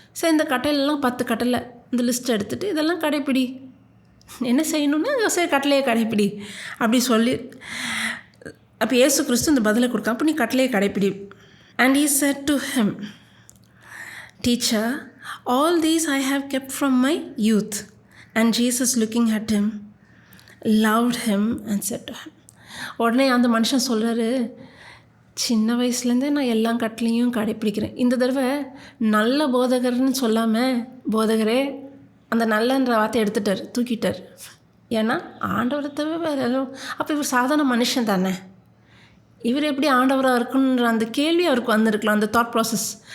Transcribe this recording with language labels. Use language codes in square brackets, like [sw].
[ta] சரி, இந்த கட்டளைலாம் 10 கட்டளை, இந்த லிஸ்ட் எடுத்துகிட்டு இதெல்லாம் கடைப்பிடி. என்ன செய்யணும்னா சரி கட்டளையை கடைப்பிடி அப்படி சொல்லி, அப்போ இயேசு கிறிஸ்து இந்த பதிலை கொடுக்க, அப்போ நீ கட்டளையை கடைப்பிடி. [en] And he said to him, Teacher, all these I have kept from my youth. And Jesus looking at him, loved him and said to him. [ta] உடனே அந்த மனுஷன் சொல்கிறாரு, சின்ன வயசுலேருந்தே நான் எல்லா கட்டளையும் கடைப்பிடிக்கிறேன். இந்த தடவை நல்ல போதகர்னு சொல்லாமல், போதகரே அந்த நல்லன்ற வார்த்தை எடுத்துட்டார், தூக்கிட்டார். ஏன்னா ஆண்டவரை தவிர வேறு எதுவும். அப்போ இவர் சாதாரண மனுஷன் தானே, இவர் எப்படி ஆண்டவராக இருக்குன்ற அந்த கேள்வி அவருக்கு வந்திருக்கலாம், அந்த தாட் ப்ராசஸ்.